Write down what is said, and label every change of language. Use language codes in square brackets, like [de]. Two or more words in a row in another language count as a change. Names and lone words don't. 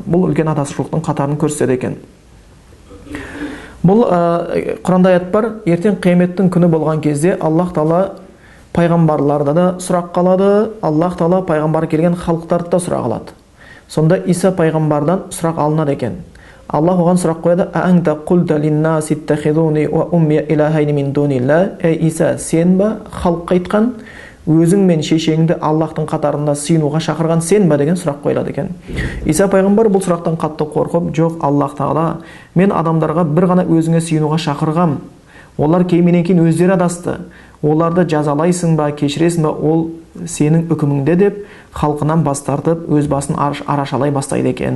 [kk] Бұл үлкен адасушылықтың қатарын көрсетеді екен. Бұл Құранда аят бар, ертең қияметтің күні болған кезде Аллах Тағала пайғамбарларда да сұрақ қалады, Аллах Тағала пайғамбар келген халықтарды да сұрақ алады. Сонда Иса пайғамбардан сұрақ алынады екен. Аллах оған сұрақ қояды: [ar] «أأنت قلت للناس اتخذوني وأمي إلهين من دون الله». [kk] Ей Иса, сен ба халыққа айтқан, өзің мен шешеңді Аллахтың қатарында сыйынуға шақырған сен ба деген сұрақ қойылады екен. Иса пайғамбар бұл сұрақтан қатты қорқып, жоқ, Аллах Тағала, мен адамдарға бір ғана өзіңе сыйынуға шақырғам. Олар кейменен кейін өздері адасты. Оларды жазалайсың ба, кешіресің ба, ол сенің үкіміңде деп халқынан бас тартып, өз басын арашалай бастайды екен.